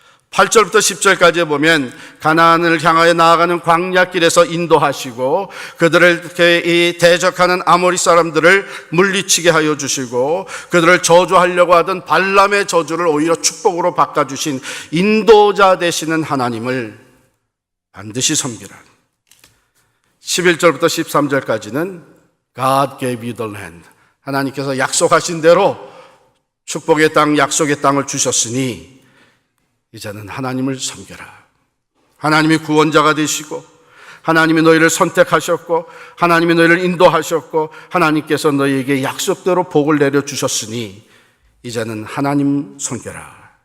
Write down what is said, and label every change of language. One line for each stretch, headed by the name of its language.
Korean: 8절부터 10절까지 보면 가나안을 향하여 나아가는 광야길에서 인도하시고 그들을 이렇게 대적하는 아모리 사람들을 물리치게 하여 주시고 그들을 저주하려고 하던 발람의 저주를 오히려 축복으로 바꿔주신 인도자 되시는 하나님을 반드시 섬기라. 11절부터 13절까지는
English: God gave you the land.
Korean: 하나님께서 약속하신 대로 축복의 땅, 약속의 땅을 주셨으니 이제는 하나님을 섬겨라. 하나님이 구원자가 되시고 하나님이 너희를 선택하셨고 하나님이 너희를 인도하셨고 하나님께서 너희에게 약속대로 복을 내려주셨으니 이제는 하나님 섬겨라.